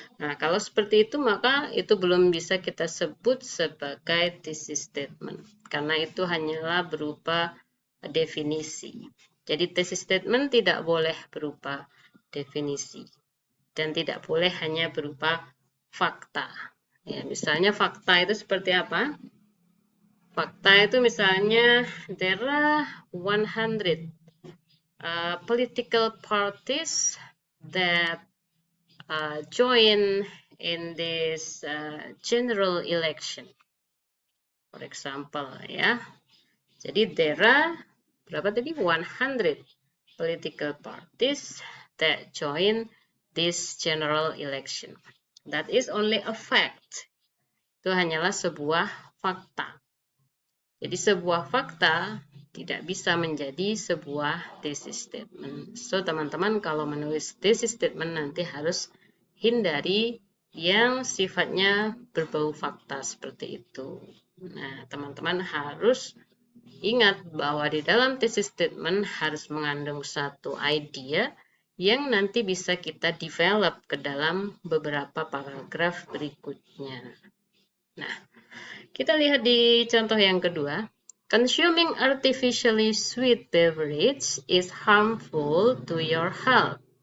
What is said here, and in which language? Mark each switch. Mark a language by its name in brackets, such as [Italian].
[Indonesian] Nah, kalau seperti itu, maka itu belum bisa kita sebut sebagai thesis statement, karena itu hanyalah berupa definisi. Jadi, thesis statement tidak boleh berupa definisi, dan tidak boleh hanya berupa fakta. Ya, misalnya fakta itu seperti apa? Fakta itu misalnya [English] there are 100 political parties that join in this general election. For example, [Indonesian] ya. Jadi [English] there are [Indonesian] berapa tadi? [English] 100 political parties that join this general election. That is only a fact. [Indonesian] Itu hanyalah sebuah fakta. Jadi sebuah fakta tidak bisa menjadi sebuah thesis statement. [English] So, [Indonesian] teman-teman kalau menulis thesis statement nanti harus hindari yang sifatnya berbau fakta seperti itu. Nah, teman-teman harus ingat bahwa di dalam thesis statement harus mengandung satu idea yang nanti bisa kita develop ke dalam beberapa paragraf berikutnya. Nah, kita lihat di contoh yang kedua. [English] Consuming artificially sweet beverage is harmful to your health.